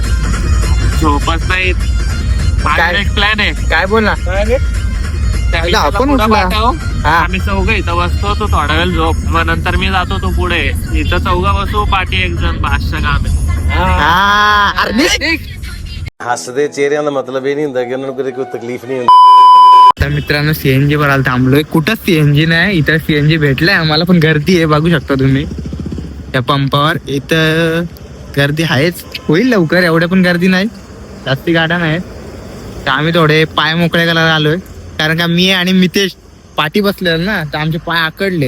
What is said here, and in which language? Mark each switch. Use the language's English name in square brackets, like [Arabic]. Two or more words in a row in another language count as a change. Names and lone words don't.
[Marathi] झोपच नाही. प्लॅन आहे. काय बोल ना. आपण उठला. हा. आम्ही चौघ इथं बसतो, तो थोडा वेळ झोप, मग नंतर मी जातो तो पुढे. इथं चौघा बसू, पाठी एक जण बादशाह काम आहे. [Punjabi] ਹੱਸਦੇ ਚਿਹਰਿਆਂ ਦਾ ਮਤਲਬ ਇਹ ਨਹੀਂ ਹੁੰਦਾ ਕਿ ਉਹਨਾਂ ਨੂੰ ਕੋਈ ਤਕਲੀਫ ਨਹੀਂ ਹੁੰਦੀ. [Marathi] तर मित्रांनो सीएनजी भरायला थांबलोय. कुठंच सीएनजी नाही, इथं सीएनजी भेटलाय आम्हाला, पण गर्दी आहे बघू शकता तुम्ही. त्या पंपावर. इथं गर्दी आहेच, होईल लवकर, एवढ्या पण गर्दी नाही, जास्ती गाड्या नाही. तर आम्ही थोडे पाय मोकळे करायला आलोय, कारण का मी आणि मितेश पाठी बसलेलो ना, तर आमचे पाय आकडले.